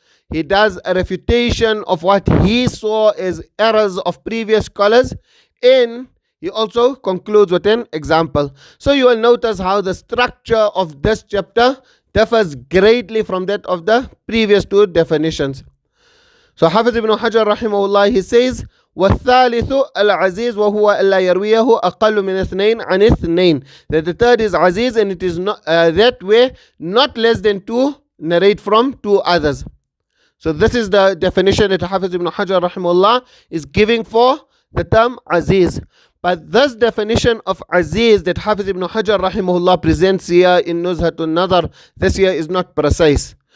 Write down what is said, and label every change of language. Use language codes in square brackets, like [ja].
[en] He does a refutation of what he saw as errors of previous scholars, and he also concludes with an example. So you will notice how the structure of this chapter differs greatly from that of the previous two definitions. So Hafiz ibn Hajar rahimahullah, he says, [ar] وَالثَّالِثُ الْعَزِيزُ وَهُوَ أَلَّا يَرْوِيَهُ أَقَلُّ مِنْ اثْنَيْنِ عَنِ اثْنَيْنِ. [en] That the third is Azīz, and it is not that way not less than two narrate from two others. So this is the definition that Hafiz ibn Hajar rahimahullah is giving for the term Azīz. But this definition of Azīz that Hafiz ibn Hajar rahimahullah presents here in Nuzha an-Naḍar, this here is not precise.